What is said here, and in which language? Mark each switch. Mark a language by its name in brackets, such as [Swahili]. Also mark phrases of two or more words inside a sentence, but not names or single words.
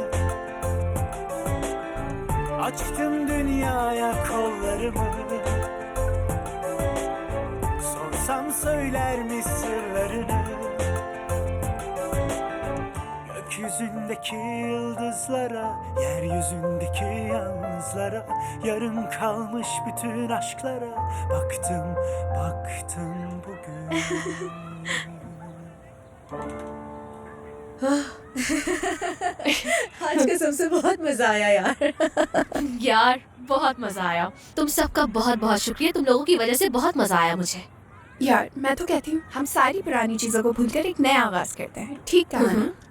[Turkish] Açtım dünyaya kollarımı, sorsam söyler mi sırlarını? Gökyüzündeki yıldızlara, yeryüzündeki yalnızlara, yarım kalmış bütün aşklara baktım, baktım bugün. [Hindi] आज कसम से बहुत मजा आया यार। यार बहुत मजा आया। तुम सबका बहुत बहुत शुक्रिया, तुम लोगों की वजह से बहुत मजा आया मुझे। यार मैं तो कहती हूँ हम सारी पुरानी चीजों को भूलकर एक नया आगाज करते हैं, ठीक कहा ना?